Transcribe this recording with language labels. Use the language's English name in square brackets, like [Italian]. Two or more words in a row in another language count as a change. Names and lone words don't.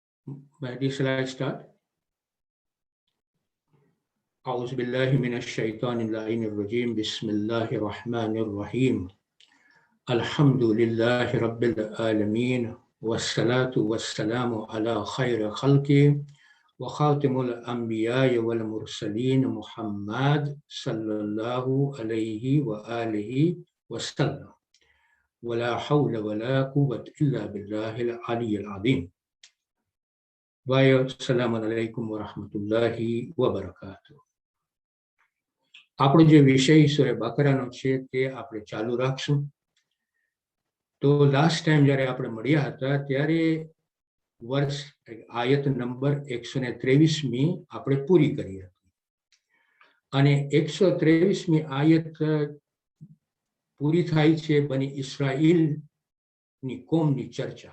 [English] Shall I start? [Arabic] أعوذ بالله من الشيطان اللعين الرجيم بسم الله الرحمن الرحيم الحمد لله رب العالمين والصلاة والسلام على خير خلقه وخاتم الأنبياء والمرسلين محمد صلى الله عليه وآله وسلم ولا حول ولا قوة إلا بالله العلي العظيم. السلام عليكم ورحمة الله وبركاته. [Gujarati] આપણો જે વિષય સૂરે બકરાનો છે તે આપણે ચાલુ રાખશું. તો [English] last time [Gujarati] જ્યારે આપણે મળ્યા હતા ત્યારે વર્ષ આયત નંબર 123મી આપણે પૂરી કરી હતી અને 123મી આયત પૂરી થાય છે બની ઇસ્રાઈલની કોમની ચર્ચા.